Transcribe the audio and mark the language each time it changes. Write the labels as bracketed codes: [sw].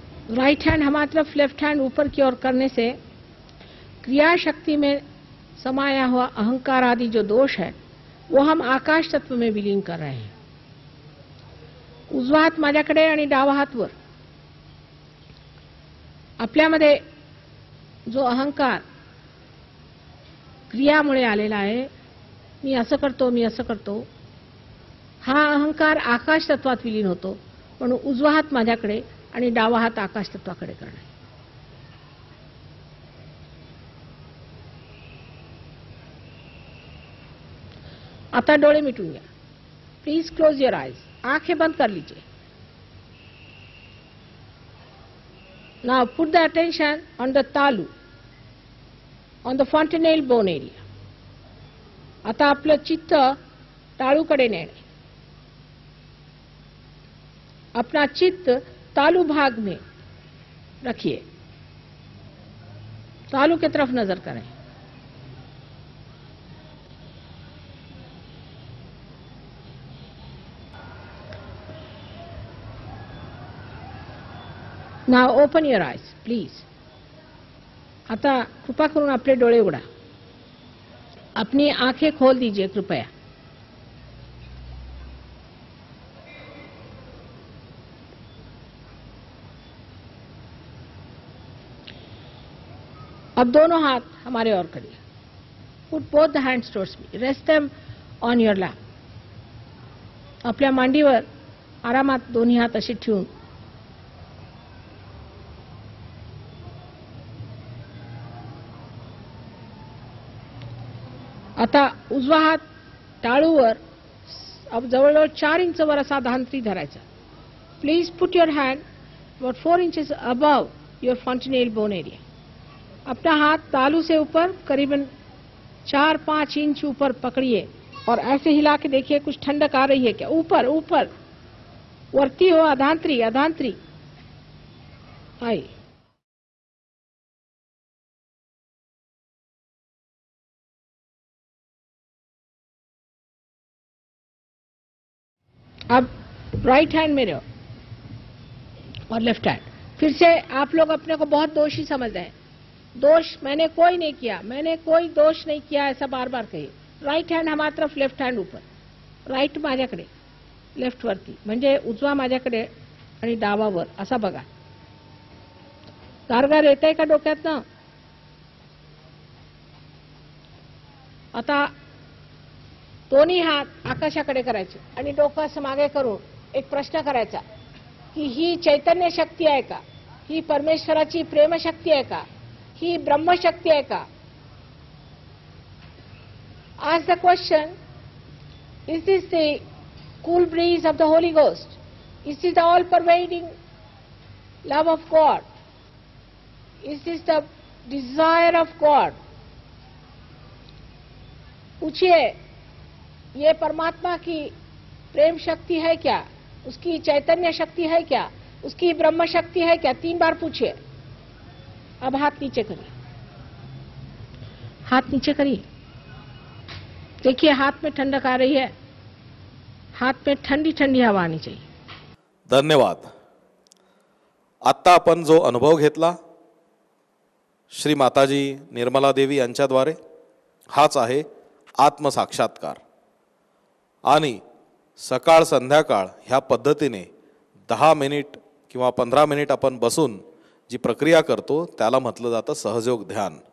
[hi] Right hand हमारी तरफ, left hand ऊपर की ओर करने से क्रिया शक्ति में समाया हुआ अहंकार आदि जो दोष है वो हम आकाश तत्व में विलीन कर रहे हैं. [mr] उजवा हात माझ्याकडे आणि डावा हात वर. आपल्यामध्ये जो अहंकार क्रियामुळे आलेला आहे, मी असं करतो, मी असं करतो, हा अहंकार आकाश तत्वात विलीन होतो. म्हणून उजवा हात माझ्याकडे आणि डावा हात आकाश तत्वाकडे करणे. आता डोळे मिटून घ्या. [en] Please close your eyes. [hi] आंखें बंद कर लीजिए. [en] Now put the attention on the talu, on the fontanelle bone area. [mr] आता आपलं चित्त टाळूकडे नेणे. [hi] अपना चित्त तालू भाग में रखिए. तालू की तरफ नजर करें. [en] Now open your eyes, please. [mr] आता कृपा करून अपने डोळे उघडा. [hi] अपनी आंखें खोल दीजिए कृपया. अब दोनों हाथ हमारे और करिए. [en] Put both the hands towards me. Rest them on your lap. [mr] आपल्या मांडीवर आरामात दोन्ही हात असे ठेवून आता उजवा हात टाळूवर जवळजवळ 4 इंच वर असा धांत्री धरायचा. [en] Please put your hand about 4 inches above your fontanelle bone area. [hi] अपना हाथ तालू से ऊपर करीबन 4-5 इंच ऊपर पकड़िए और ऐसे हिला के देखिए कुछ ठंडक आ रही है क्या. [mr] ऊपर ऊपर वरती हो. अधांतरी अधांतरी आई. [hi] अब राइट हैंड में रहो और लेफ्ट हैंड। फिर से आप लोग अपने को बहुत दोषी समझ रहे हैं। दोष मैंने कोई नहीं किया, मैंने कोई दोष नहीं किया, ऐसा बार बार कहिए। राइट हँड हमारी तरफ, लेफ्ट हँड ऊपर. [mr] राईट माझ्याकडे, लेफ्ट वरती, म्हणजे उजवा माझ्याकडे आणि डावा वर, असा बघा. गारगार येतंय का डोक्यातनं? आता दोन्ही हात आकाशाकडे करायचे आणि डोकं असं मागे करून एक प्रश्न करायचा की ही चैतन्य शक्ती आहे का, ही परमेश्वराची प्रेमशक्ती आहे का, ही ब्रह्मशक्ती आहे का? [en] Ask the question, is this the cool breeze of the Holy Ghost? Is this the all-pervading love of God? Is this the desire of God? [hi] पूछिए, ये परमात्मा की प्रेम शक्ति है क्या? उसकी चैतन्य शक्ति है क्या? उसकी ब्रह्म शक्ति है क्या? 3 बार पूछिए. अब हाथ नीचे करिए, हाथ नीचे करिए. देखिए हाथ में ठंडक आ रही है, हाथ में ठंडी ठंडी हवा आनी चाहिए. धन्यवाद. [mr] आत्ता आपण जो अनुभव घेतला श्री माताजी निर्मला देवी यांच्याद्वारे, हाच आहे आत्मसाक्षात्कार. आणि सकाळ संध्याकाळ ह्या पद्धतीने 10 मिनिट किंवा 15 मिनिट आपण बसून जी प्रक्रिया करतो त्याला म्हटलं जातं सहयोग ध्यान.